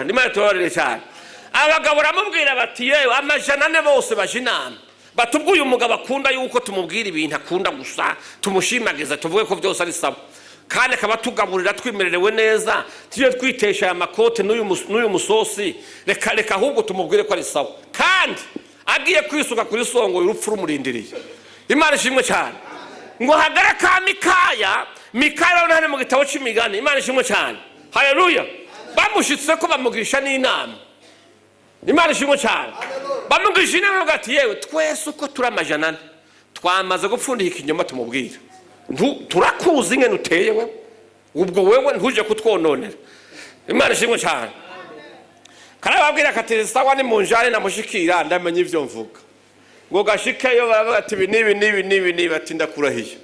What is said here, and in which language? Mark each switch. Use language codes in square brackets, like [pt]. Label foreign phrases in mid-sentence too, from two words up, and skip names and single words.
[rn] Imana tubabarire cyane. Abagabo baramubwira bati yewe amajana ne bose baje inama batubwiye umugabo akunda yuko tumubwira ibintu akunda gusa, tumushimagiza tuvuge ko byose ari sawa, kandi akaba tugaburira twimererewe neza, tuje twitesha aya makote n'uyu musosi, reka ahubwo tumubwire ko ari sawa, kandi agiye kwisuka kuri songo y'urupfu rumurindiriye. Imana ishimwe cyane. Ngo hagara ka Mikaya none mu gitabo cy'imigani. Imana ishimwe cyane. Haleluya. Bamushitse ko bamugisha n'inama. Imana ishimwe cyane. Bamugisha inama bagati yewe twese uko turamajana twamaze gupfundika ikinyoma tumubwira. Turakuzi ngene uteye we. Ubwo wewe ntuje kutwononera. Imana ishimwe cyane. Karababwira kati sawa ni munjane na mushikira ndamenye ivyo mvuga. Ngo gashikeyo baravuga ati nibi ati ndakurahiye.